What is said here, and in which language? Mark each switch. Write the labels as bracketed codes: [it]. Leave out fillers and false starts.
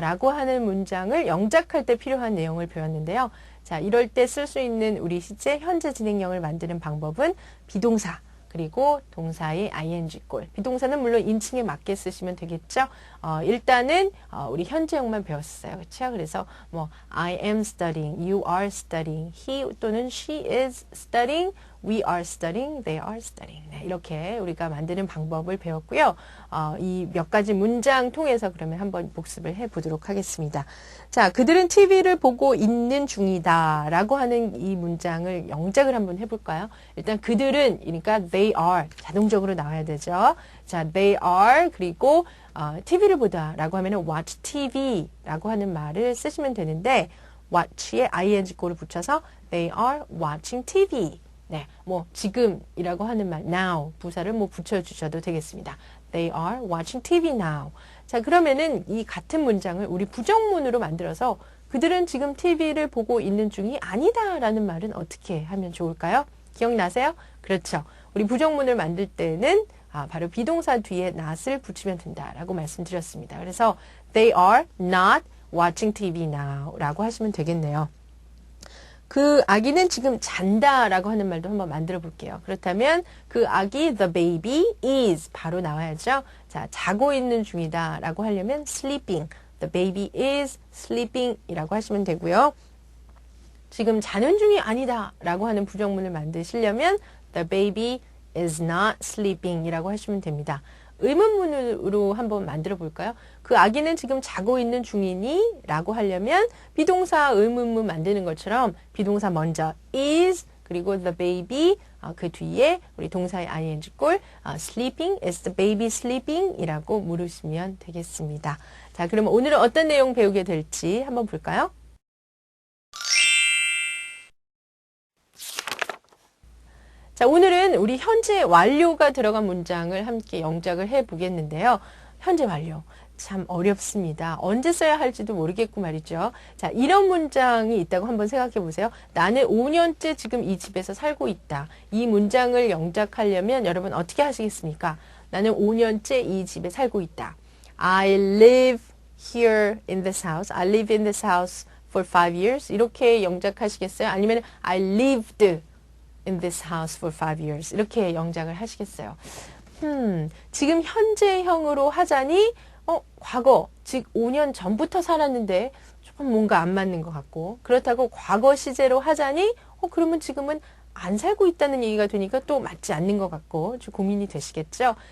[ko] 라고 하는 문장을 영작할 때 필요한 내용을 배웠는데요. 자, 이럴 때 쓸 수 있는 우리 시제 현재 진행형을 만드는 방법은 비동사 그리고 동사의 ing꼴. 비동사는 물론 인칭에 맞게 쓰시면 되겠죠. 일단은 우리 현재형만 배웠어요. 그렇죠? [en] 그래서 뭐 I am studying, you are studying, he 또는 she is studying, we are studying, they are studying. [ko] 네, 이렇게 우리가 만드는 방법을 배웠고요. 이 몇 가지 문장 통해서 그러면 한번 복습을 해보도록 하겠습니다. 자, 그들은 TV를 보고 있는 중이다 라고 하는 이 문장을 영작을 한번 해볼까요? 일단 그들은, 그러니까 they are 자동적으로 나와야 되죠. 자, they are 그리고 TV를 보다 라고 하면 watch TV 라고 하는 말을 쓰시면 되는데 watch에 ing꼴을 붙여서 [en] they are watching TV. [ko] 네, 뭐 지금이라고 하는 말 now 부사를 뭐 붙여주셔도 되겠습니다. [en] They are watching TV now. [ko] 자, 그러면은 이 같은 문장을 우리 부정문으로 만들어서 그들은 지금 TV를 보고 있는 중이 아니다라는 말은 어떻게 하면 좋을까요? 기억나세요? 그렇죠. 우리 부정문을 만들 때는 바로 비동사 뒤에 not을 붙이면 된다라고 말씀드렸습니다. [en] 그래서 they are not watching TV now [ko] 라고 하시면 되겠네요. 그 아기는 지금 잔다라고 하는 말도 한번 만들어 볼게요. 그렇다면 그 아기 the baby is 바로 나와야죠. 자, 자고 있는 중이다 라고 하려면 sleeping. [en] The baby is sleeping [ko] 이라고 하시면 되고요. 지금 자는 중이 아니다 라고 하는 부정문을 만드시려면 [en] the baby is not sleeping [ko] 이라고 하시면 됩니다. 의문문으로 한번 만들어 볼까요? 그 아기는 지금 자고 있는 중이니? 라고 하려면 비동사 의문문 만드는 것처럼 비동사 먼저 is 그리고 the baby 그 뒤에 우리 동사의 ing꼴 sleeping, [en] is the baby sleeping? [ko] 이라고 물으시면 되겠습니다. 자, 그러면 오늘은 어떤 내용 배우게 될지 한번 볼까요? 자, 오늘은 우리 현재 완료가 들어간 문장을 함께 영작을 해보겠는데요. 현재 완료. 참 어렵습니다. 언제 써야 할지도 모르겠고 말이죠. 자, 이런 문장이 있다고 한번 생각해 보세요. 나는 5년째 지금 이 집에서 살고 있다. 이 문장을 영작하려면 여러분 어떻게 하시겠습니까? 나는 5년째 이 집에 살고 있다. [en] I live here in this house. I live in this house for 5 years. [ko] 이렇게 영작하시겠어요? [en] 아니면 I lived in this house for 5 years. [ko] 이렇게 영작을 하시겠어요. 지금 현재형으로 하자니 과거, 즉 5년 전부터 살았는데 조금 뭔가 안 맞는 것 같고 그렇다고 과거 시제로 하자니 그러면 지금은 안 살고 있다는 얘기가 되니까 또 맞지 않는 것 같고 좀 고민이 되시겠죠?